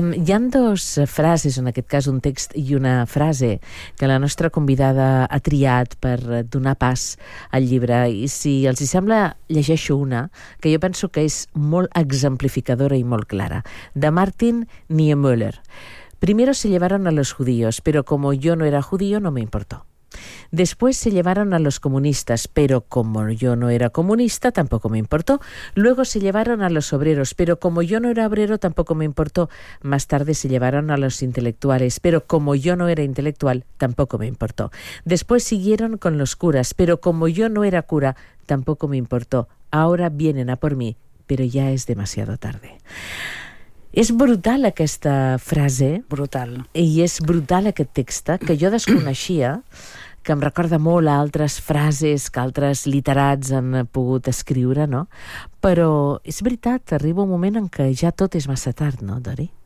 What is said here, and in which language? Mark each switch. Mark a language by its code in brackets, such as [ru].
[ca] Hi ha dos frases, en aquest cas un text i una frase, que la nostra convidada ha triat per donar pas al llibre. I si els hi sembla, llegeixo una, que jo penso que és molt exemplificadora i molt clara, de Martin Niemöller. [es] Primero se llevaron a los judíos, pero como yo no era judío, no me importó. Después se llevaron a los comunistas, pero como yo no era comunista, tampoco me importó. Luego se llevaron a los obreros, pero como yo no era obrero, tampoco me importó. Más tarde se llevaron a los intelectuales, pero como yo no era intelectual, tampoco me importó. Después siguieron con los curas, pero como yo no era cura, tampoco me importó. Ahora vienen a por mí, pero ya es demasiado tarde. [ca] És brutal aquesta frase. Brutal. I és brutal aquest text, que jo desconeixia, que em recorda molt a altres frases que altres literats han pogut escriure, no? Però és veritat, arriba un moment en què ja tot és massa tard, no, Dori?